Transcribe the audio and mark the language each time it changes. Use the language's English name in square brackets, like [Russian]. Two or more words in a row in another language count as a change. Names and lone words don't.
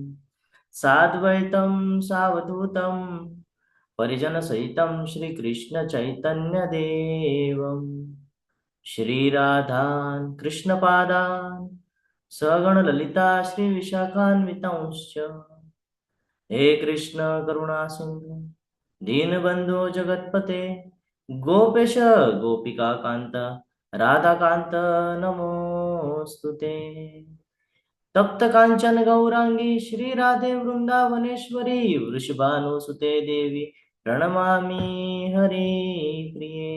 [Sanskrit] સાદ્વૈतं સાવધૂतं પરિજનસહિतं શ્રીકૃષ્ણ ચૈતન્યદેવં શ્રીરાધાન કૃષ્ણપાદાન સગણ લલિતા શ્રી વિશાખાન્વિતંશ્ચ. હે કૃષ્ણ કરુણા સિંધુ दीनबंधो जगतपते गोपेश गोपिका कांत राधा कांत नमोस्तुते. तप्त कांचन गौरांगी श्री राधे वृंदावनेश्वरी वृषभानुसुते देवी प्रणमामि हरि प्रिये.